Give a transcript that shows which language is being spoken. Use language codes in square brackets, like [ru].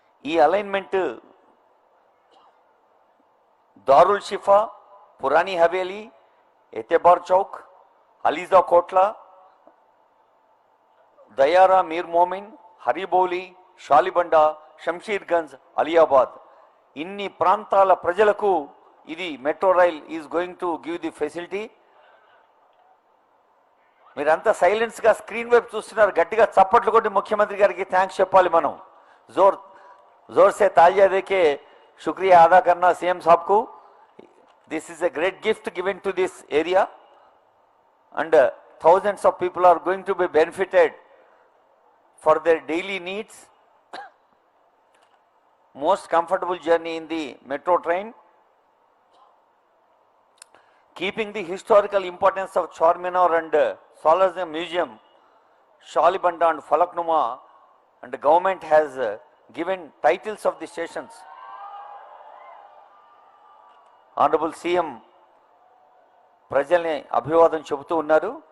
[te] ఈ అలైన్మెంట్ దారుల్ షిఫా, పురానీ హవేలీ, ఎతెబార్ చౌక్, అలీజా కోట్లా, దయారా మీర్ మోమిన్, హరిబౌలి, షాలిబండ, షంషీర్గంజ్, అలియాబాద్ ఇన్ని ప్రాంతాల ప్రజలకు ఇది metro rail [en] Is going to give the facility. [te] మీరంతా సైలెన్స్గా స్క్రీన్ వైపు చూస్తున్నారు. గట్టిగా చప్పట్లు కొట్టి ముఖ్యమంత్రి గారికి థ్యాంక్స్ చెప్పాలి. [hi] మనం जोर से तालियां देके शुक्रिया अदा करना सीएम साहब को. [en] This is a great gift given to this area and thousands of people are going to be benefited for their daily needs. Most comfortable journey in the metro train. Keeping the historical importance of Charminar and Salazar Museum, Shalibanda and Falaknuma, and the government has given titles of the stations. Honorable CM [te] ప్రజల్ని అభివాదం చెబుతూ ఉన్నారు.